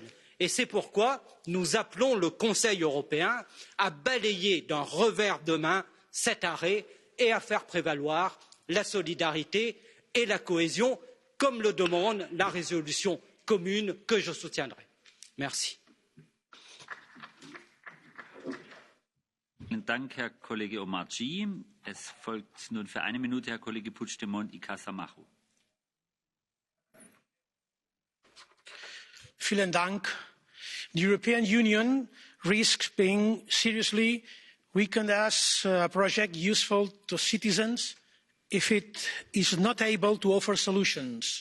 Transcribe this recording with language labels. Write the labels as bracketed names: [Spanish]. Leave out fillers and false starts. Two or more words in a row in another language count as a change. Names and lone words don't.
[French] Et c'est pourquoi nous appelons le Conseil européen à balayer d'un revers de main cet arrêt et à faire prévaloir la solidarité et la cohésion, comme le demande la résolution commune que je soutiendrai. Merci. [German] Vielen Dank, Herr Kollege Omarjee. Es folgt nun für eine Minute Herr Kollege Puigdemont y Casamajo. Vielen Dank. [English] The European Union risks being seriously weakened as a project useful to citizens if it is not able to offer solutions.